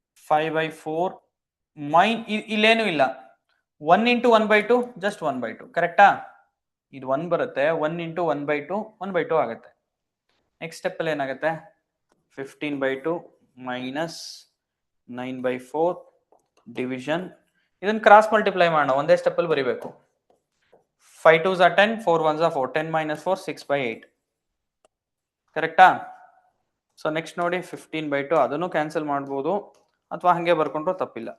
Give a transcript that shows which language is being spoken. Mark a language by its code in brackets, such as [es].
[kn] 5/4 ಇಲ್ಲೇನು ಇಲ್ಲ. 1 × 1/2 ಜಸ್ಟ್ 1/2 ಕರೆಕ್ಟಾ? ಇದು 1 ಬರುತ್ತೆ. 1 × 1/2 1/2 ಆಗುತ್ತೆ. ನೆಕ್ಸ್ಟ್ ಸ್ಟೆಪ್ ಅಲ್ಲಿ ಏನಾಗುತ್ತೆ? [en] 15/2 -9/4 division. [kn] ಇದನ್ನ ಕ್ರಾಸ್ ಮಲ್ಟಿಪ್ಲೈ ಮಾಡೋಣ, ಒಂದೇ ಸ್ಟೆಪ್ ಅಲ್ಲಿ ಬರೀಬೇಕು. [en] 5 2s are 10, 4 1s are 4, 10 - 4 6/8 [kn] ಕರೆಕ್ಟಾ? ಸೊ ನೆಕ್ಸ್ಟ್ ನೋಡಿ 15/2 ಅದನ್ನು ಕ್ಯಾನ್ಸಲ್ ಮಾಡ್ಬೋದು ಅಥವಾ ಹಂಗೆ ಬರ್ಕೊಂಡ್ರು ತಪ್ಪಿಲ್ಲ.